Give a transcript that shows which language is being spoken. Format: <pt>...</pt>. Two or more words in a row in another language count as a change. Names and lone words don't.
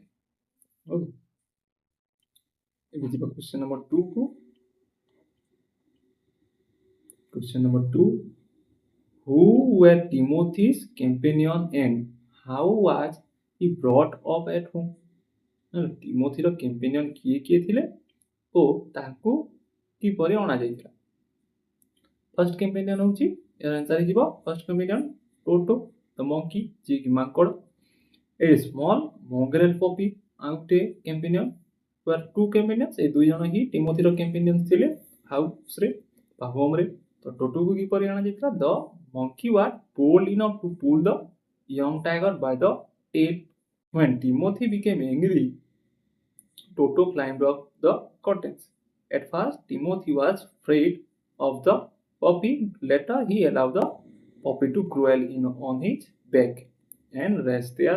<en>Okay. Question number 2. Question number 2. Who were Timothy's companion and how was he brought up at home?</en> <or>Timothyର companion କିଏ ଥିଲେ ଓ ତାଙ୍କୁ କିପରି ଅଣାଯାଇଥିଲା?</or> <en>first companion</en> <or>ହେଉଛି ଏହାର ଆନ୍ସର ହେଇଯିବ</or> <en>first companion</en> <or>ଟୋଟୋ</or> <en>the monkey,</en> <or>ଯିଏକି ମାଙ୍କଡ଼।</or> <en>a small mongrel puppy</en> <or>ଆଉ ଗୋଟେ companion।</or> <en>two companions,</en> <or>ଏ ଦୁଇ ଜଣ ହିଁ ଟିମୋଥିର companions ଥିଲେ ହାଉସରେ ବା ହୋମରେ। ତ ଟୋଟୋକୁ କିପରି ଅଣାଯାଇଥିଲା?</or> <en>ଦ monkey was bold enough to pull the young tiger by the tail. When Timothy became angry, Toto climbed up the curtains. At first, Timothy was afraid of the puppy. Later, he allowed the puppy to crawl in on his back and rest there.</en>